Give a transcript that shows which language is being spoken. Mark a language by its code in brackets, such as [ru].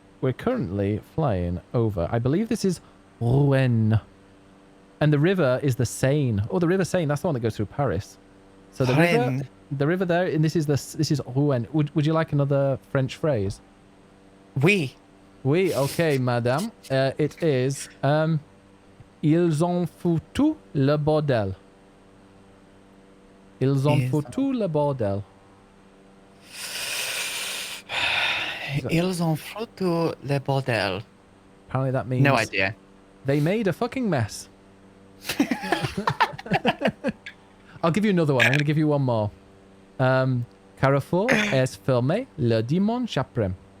[en] We're currently flying over. I believe this is Rouen. And the river is the Seine. Oh, the River Seine. That's the one that goes through Paris. So the river there, and this is Rouen. Would you like another French phrase? [fr] Oui. Oui, okay, madame. [en] It is [fr] ils ont foutu le bordel. Ils ont foutu le bordel. Ils ont foutu le bordel. [en] Apparently that means... No idea. They made a fucking mess. I'll give you another one. I'm going to give you one more. [fr] Carrefour est fermé le dimanche après.